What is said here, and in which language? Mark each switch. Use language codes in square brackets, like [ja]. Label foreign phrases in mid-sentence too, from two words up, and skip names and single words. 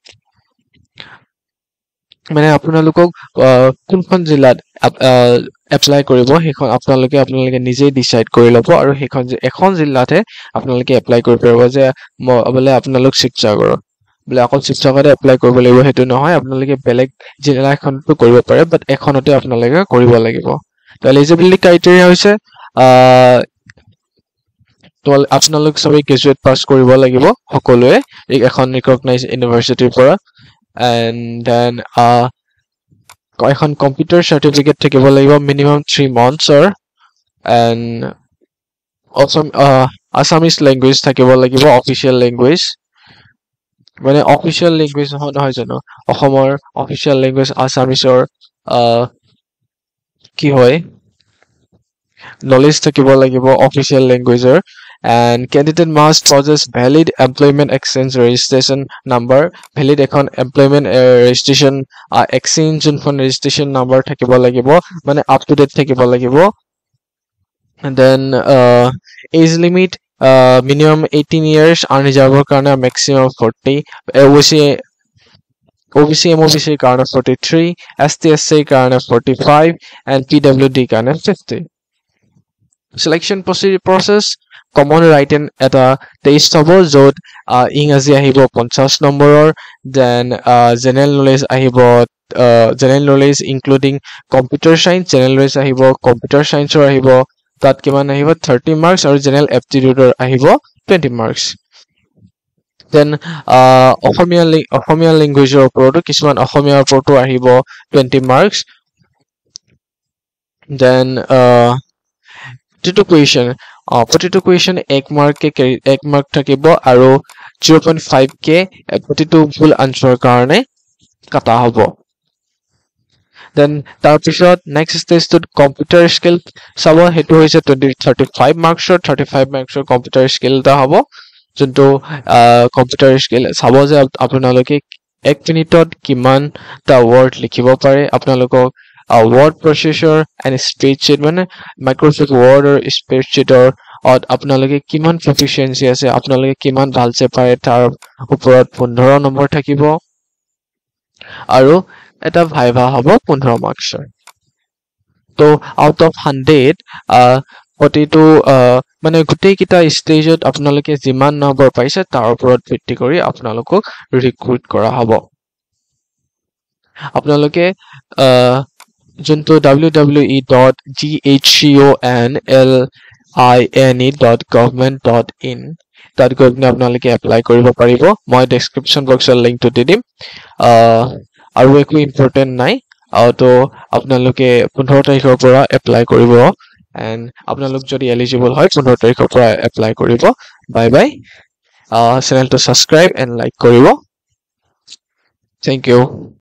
[as] মানে আপোনালোকক কোনখন জিলাত এপ্লাই কৰিব সেইখন আপোনালোকে নিজে ডিসাইড কৰি ল'ব আৰু সেইখন এখন জিলাতে আপোনালোকে এপ্লাই কৰিব পাৰিব যে বলে আপোনালোক শিৱসাগৰ বলে অকল শিৱসাগৰতে এপ্লাই কৰিব লাগিব হেতু নহয় আপোনালোকে বেলেগ জিলা এখনতো কৰিব পাৰে বাট এখনতে আপোনালোকে কৰিব লাগিব তো [en] eligibility criteria [as] হৈছে তো আপোনালোক সবে [en] graduate pass [as] কৰিব লাগিব সকলোৱে এখন ৰিকগনাইজ ইউনিভাৰ্চিটিৰ পৰা [en] and then [as] এখন [en] computer certificate [as] থাকিব লাগিব মিনিমাম [en] 3 months and also Assamese language [as] থাকিব লাগিব [en] official language [as] মানে [en] official language [as] নহয় জানো অসমৰ [en] official language [as] আসামিছৰ কি হয় নলেজ থাকিব লাগিব [en] official language and candidate must possess valid employment exchange registration number valid [as] এখন [en] employment registration exchange [as] যোনখন [en] registration number [as] থাকিব লাগিব মানে [en] up to date [as] থাকিব লাগিব [en] and then age limit minimum 18 years unreserved [as] কাৰণে maximum 40 OBC MOBC কাৰণে 43 ST SC কাৰণে 45 and PWD কাৰণে 50 [en] selection process common [as] written এটা টেষ্ট হ'ব যত ইংৰাজী আহিব 50 নম্বৰৰ [en] then general knowledge [as] আহিব [en] general knowledge including computer science general knowledge [as] আহিব [en] computer science [as] আহিব তাত কিমান আহিব 30 marks আৰু [en] general aptitude [as] আহিব [en] 20 marks then [as] অসমীয়া language ওপৰতো কিছুমান অসমীয়াৰ ওপৰতো আহিব 20 marks then প্ৰতিটো কুৱেশ্যন 1 মাৰ্ক থাকিব আৰু 0.5 কে প্ৰতিটো ভুল আনসাৰৰ কাৰণে কাটা হ'ব then তাৰ পিছত নেক্সট ষ্টেজটোত [en] computer skill [as] চাব হেতু হৈছে 35 মাৰ্কছৰ [en] computer skill [as] এটা হ'ব যোনটো [en] computer skill [as] চাব যে আপোনালোকে 1 মিনিটত কিমানটা ৱৰ্ড লিখিব পাৰে আপোনালোকক [en] word processor and spreadsheet [as] মানে [en] Microsoft Word or spreadsheet [as] আপোনালোকে কিমান proficiency আছে আপোনালোকে কিমান ভালছে পাৰে তাৰ ওপৰত 15 নম্বৰ থাকিব আৰু এটা ভাইভা হ'ব 15 মাৰ্কছৰ তো [en] out of 100 [as] প্ৰতিটো মানে গোটেইকেইটা ষ্টেজত আপোনালোকে যিমান নম্বৰ পাইছে তাৰ ওপৰত ভিত্তি কৰি আপোনালোকক ৰিক্ৰুট কৰা হ'ব আপোনালোকে যোনটো www.ghconline.government.in তাত গৈ পিনে আপোনালোকে এপ্লাই কৰিব পাৰিব মই [en] description box [as] লিংকটো দি দিম আৰু একো ইম্পৰ্টেণ্ট নাই তো আপোনালোকে 15 তাৰিখৰ পৰা এপ্লাই কৰিব এণ্ড আপোনালোক যদি এলিজিবল হয় 15 তাৰিখৰ পৰা এপ্লাই কৰিব [en] bye bye [as] চেনেলটো [en] subscribe and like [as] কৰিব [en] thank you